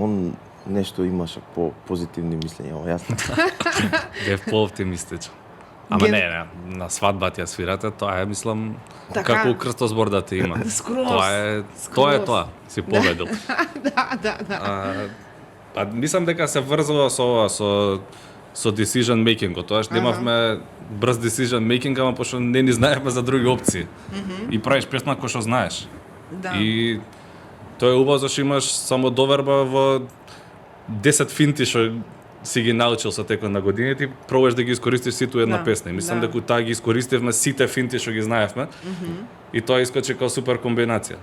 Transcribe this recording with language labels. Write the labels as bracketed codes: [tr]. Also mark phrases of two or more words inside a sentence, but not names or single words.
[mk] Он нешто имаше по позитивни мислења, ама јас не. Бев по-оптимистичен. Ама не, на свадба ти ја свирате, тоа е, мислам, Така. како крстозбор да те има. Скроз. Тоа е тоа, си победил. Да. Па мислам дека се врзува со ова, со [en] decision making- [mk] от. Тоа што имавме брз [en] decision making, [mk] ама пошто не ни знаевме за други опции. И правиш песна кој што знаеш. Да. И тоа е убаво зашто имаш само доверба во 10 финти што си ги научил со текот на годините и пробаш да ги искористиш сите една Да, песна. И мислам да. дека таа ги искористивме сите финти што ги знаевме. И тоа искочи како супер комбинација.